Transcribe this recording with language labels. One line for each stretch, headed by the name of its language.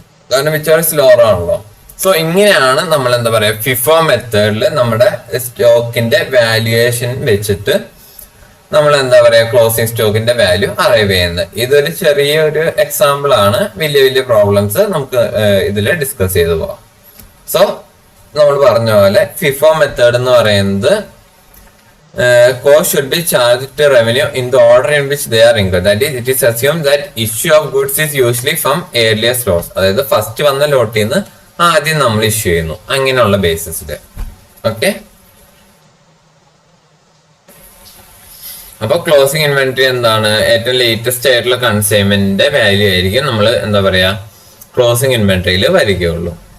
Malayalam: കാരണം which are lower ആണല്ലോ. So ഇങ്ങനെയാണ് നമ്മൾ എന്താ പറയാ ഫിഫോ മെത്തേഡിൽ നമ്മുടെ സ്റ്റോക്കിന്റെ വാല്യുവേഷൻ വെച്ചിട്ട് നമ്മൾ എന്താ പറയാ ക്ലോസിംഗ് സ്റ്റോക്കിന്റെ വാല്യൂ അറൈവ് ചെയ്യുന്നത്. ഇതൊരു ചെറിയൊരു എക്സാമ്പിൾ ആണ്, വലിയ പ്രോബ്ലംസ് നമുക്ക് ഇതിൽ ഡിസ്കസ് ചെയ്തു പോവാം. സോ നമ്മൾ പറഞ്ഞ പോലെ ഫിഫോ മെത്തേഡ് എന്ന് പറയുന്നത്
English: cost should be charged to revenue in the order in which they are incurred. That is, it is assumed that issue of goods is usually from earliest lots.
Malayalam: അതായത് first വന്ന ലോട്ടിൽ നിന്ന് ആദ്യം നമ്മൾ issue ചെയ്യുന്നു, അങ്ങനെയുള്ള ബേസിസിൽ. Okay, അപ്പൊ closing inventory എന്താണ്? ഏറ്റവും ലേറ്റസ്റ്റ് ആയിട്ടുള്ള കൺസൈൻമെന്റിന്റെ വാല്യൂ ആയിരിക്കും നമ്മൾ എന്താ പറയാ ക്ലോസിംഗ് ഇൻവെന്ററിയിൽ വരികയുള്ളൂ.